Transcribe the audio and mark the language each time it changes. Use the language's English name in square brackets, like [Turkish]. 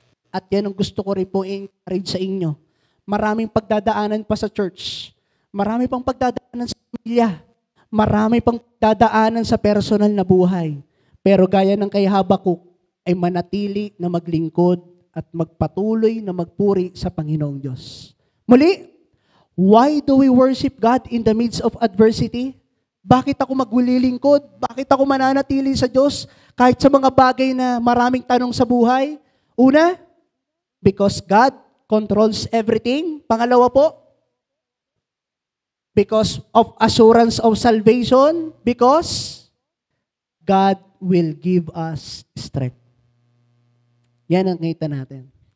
[Filipino] At yan ang gusto ko rin po i-encourage sa inyo. Maraming pagdadaanan pa sa church. Marami pang pagdadaanan sa pamilya. Marami pang pagdadaanan sa personal na buhay. Pero gaya ng kay Habakuk, ay manatili na maglingkod at magpatuloy na magpuri sa Panginoong Diyos. Muli, [English] why do we worship God in the midst of adversity? [Filipino] Bakit ako maglilingkod? Bakit ako mananatili sa Diyos kahit sa mga bagay na maraming tanong sa buhay? Una, [English] because God controls everything. [Filipino] Pangalawa po, [English] because of assurance of salvation. Because God will give us strength. [Filipino] Yan ang kita natin.